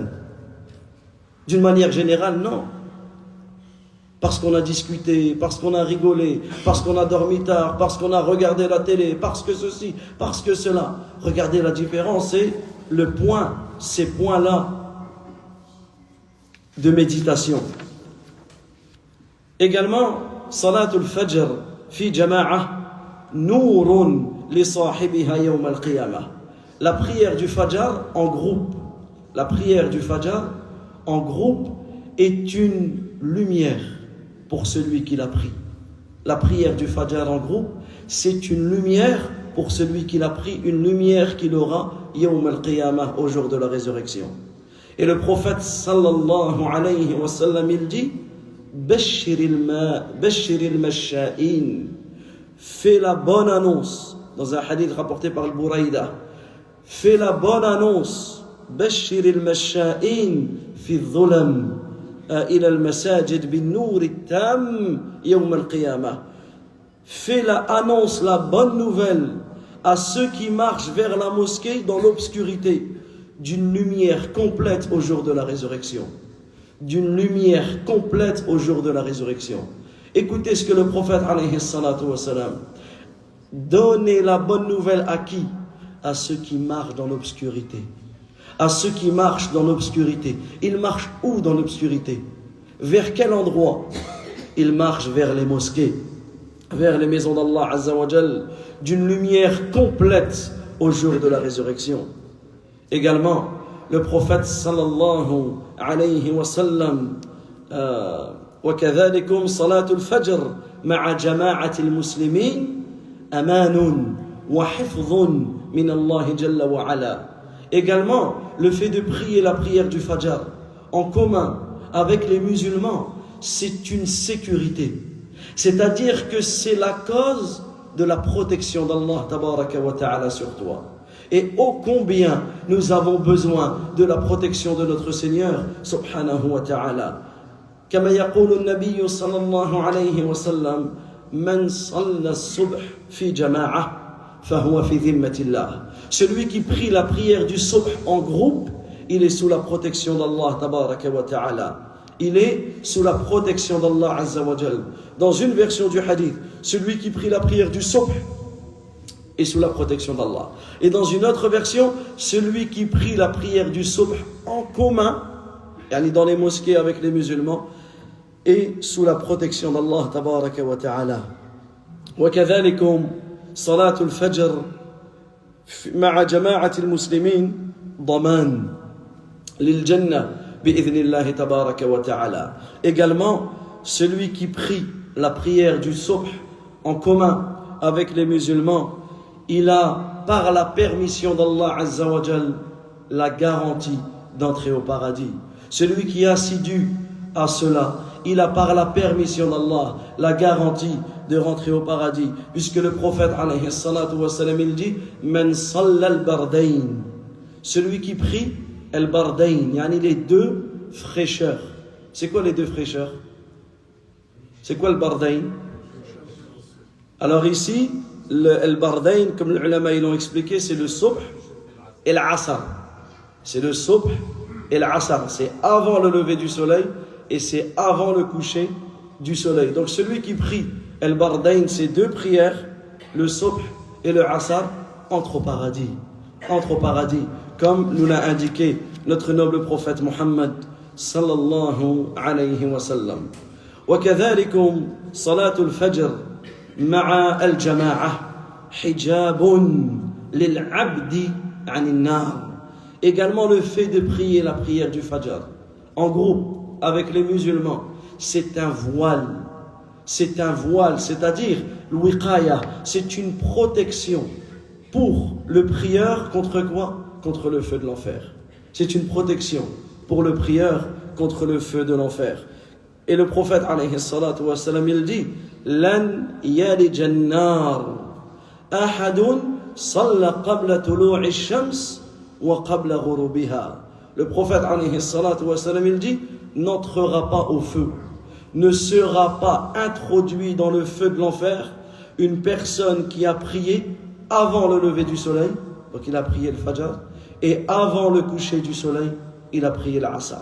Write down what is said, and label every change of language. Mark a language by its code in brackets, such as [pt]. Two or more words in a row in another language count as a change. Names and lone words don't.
[fr] D'une manière générale, non. Parce qu'on a discuté, parce qu'on a rigolé, parce qu'on a dormi tard, parce qu'on a regardé la télé, parce que ceci, parce que cela. Regardez la différence, c'est le point, ces points-là de méditation. Également, [ar] صلاة الفجر في جماعة نور لصاحبها يوم القيامة. [fr] La prière du Fajr en groupe. La prière du Fajr en groupe est une lumière pour celui qui l'a pris. La prière du Fajr en groupe, c'est une lumière pour celui qui l'a pris, une lumière qu'il aura [ar] يوم القيامة, [fr] au jour de la résurrection. Et le prophète [ar] صلى الله عليه وسلم, [fr] il dit [ar] بشر المشائين, [fr] fais la bonne annonce, dans un hadith rapporté par al-Buraïda, fais la bonne annonce, [ar] بشر المشائين في الظلم إلى المساجد بالنور التام يوم القيامة. [fr] Fais la annonce, la bonne nouvelle à ceux qui marchent vers la mosquée dans l'obscurité, d'une lumière complète au jour de la résurrection. D'une lumière complète au jour de la résurrection. Écoutez ce que le prophète [ar] عليه الصلاة والسلام, [fr] donnez la bonne nouvelle à qui? À ceux qui marchent dans l'obscurité. À ceux qui marchent dans l'obscurité. Ils marchent où dans l'obscurité? Vers quel endroit? Ils marchent vers les mosquées, vers les maisons d'Allah [ar] عز وجل, [fr] d'une lumière complète au jour de la résurrection. Également, le prophète [ar] صلى الله عليه وسلم, وكذلكم صلاة الفجر مع جماعة المسلمين أمان وحفظ من الله جل وعلا. [fr] Également, le fait de prier la prière du Fajr en commun avec les musulmans, c'est une sécurité. C'est-à-dire que c'est la cause de la protection d'Allah [ar] تبارك وتعالى [fr] sur toi. Et ô combien nous avons besoin de la protection de notre Seigneur [ar] سبحانه وتعالى. كما يقول النبي صلى الله عليه وسلم من صلى الصبح في جماعة فهو في ذمة الله. [fr] Celui qui prie la prière du subh en groupe, il est sous la protection d'Allah [ar] تبارك وتعالى. [fr] Il est sous la protection d'Allah [ar] عز وجل. [fr] Dans une version du hadith, celui qui prie la prière du subh est sous la protection d'Allah. Et dans une autre version, celui qui prie la prière du subh en commun, yani dans les mosquées avec les musulmans, est sous la protection d'Allah [ar] تبارك وتعالى. وكذلك صلاة الفجر مع جماعة المسلمين ضمان للجنة بإذن الله تبارك وتعالى. [fr] Également, celui qui prie la prière du subh en commun avec les musulmans, il a, par la permission d'Allah [ar] عز وجل, [fr] la garantie d'entrer au paradis. Celui qui est assidu à cela, il a par la permission d'Allah la garantie de rentrer au paradis, puisque le prophète [ar] عليه الصلاة والسلام, [fr] il dit [ar] من صلى البردين, [fr] celui qui prie al-bardayn, yani les deux fraîcheurs. C'est quoi les deux fraîcheurs? C'est quoi le bardayn? Alors ici, le bardayn, comme les ulama l'ont expliqué, c'est le subh et l'asr. C'est le subh et l'asr. C'est avant le lever du soleil et c'est avant le coucher du soleil. Donc celui qui prie al-bardayn, ces deux prières, le subh et le asr, entre au paradis. Entre au paradis, comme nous l'a indiqué notre noble prophète Muhammad [ar] صلى الله عليه وسلم. وكذلك صلاة الفجر مع الجماعة حجاب للعبد عن النار. [fr] Également le fait de prier la prière du Fajr en groupe avec les musulmans, c'est un voile. C'est un voile, c'est-à-dire l'wiqaya, c'est une protection pour le prieur contre quoi? Contre le feu de l'enfer. C'est une protection pour le prieur contre le feu de l'enfer. Et le prophète [ar] عليه الصلاة والسلام, [fr] il dit [ar] لن يلج النار أحد صلى قبل طلوع الشمس وقبل غروبها. [fr] Le prophète [ar] عليه الصلاة والسلام, [fr] il dit n'entrera pas au feu, ne sera pas introduit dans le feu de l'enfer une personne qui a prié avant le lever du soleil, donc il a prié le Fajr, et avant le coucher du soleil, il a prié l'Asr.